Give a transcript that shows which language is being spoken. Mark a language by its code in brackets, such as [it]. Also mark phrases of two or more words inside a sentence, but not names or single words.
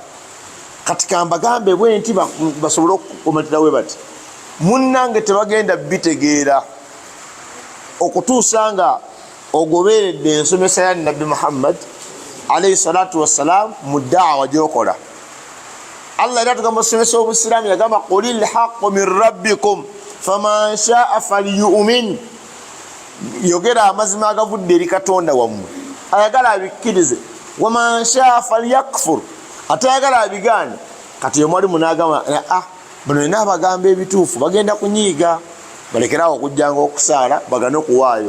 [lg] Kati kambagambe bwe nti basobole okukomatirawe bati munnange tebagenda bitegeera okutuusa nga ogoberedde ensomesa ya Nabbi Muhammad [ar] عليه الصلاة والسلام [lg] mu daawa gyokola. Allah era tugamba osomesa obusiraamu yagamba [ar] قل الحق من ربكم فمن شاء فليؤمن, [lg] yogera amazima agavudde eri Katonda wammwe, ayagala abikkirize. [ar] ومن شاء فليكفر, [lg] atayagala abigaane. Kati omwalimu n'agamba bano nina abagamba ebituufu bagenda kunyiiga, balekerawo okujjanga okusaala bagane okuwaayo.